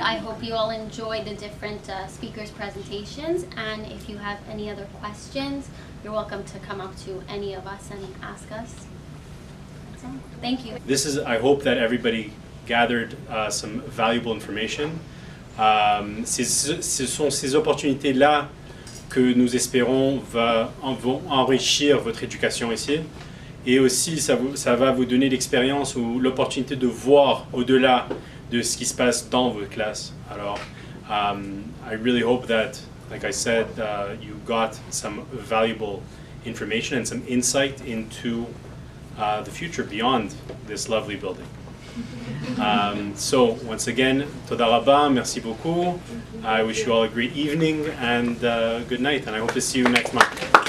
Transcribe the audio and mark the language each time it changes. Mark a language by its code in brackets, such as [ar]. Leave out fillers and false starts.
[en] I hope you all enjoyed the different speakers' presentations, and if you have any other questions, you're welcome to come up to any of us and ask us. That's all. Thank you. I hope that everybody gathered some valuable information. [fr] Ce sont ces opportunités-là que nous espérons vont enrichir votre éducation ici. Et aussi, ça va vous donner l'expérience ou l'opportunité de voir au-delà de ce qui se passe dans vos classes. [en] Alors, I really hope that, like I said, you got some valuable information and some insight into the future beyond this lovely building. So, once again, [he] toda rabba, [fr] merci beaucoup. [en] I wish you all a great evening and good night, and I hope to see you next month.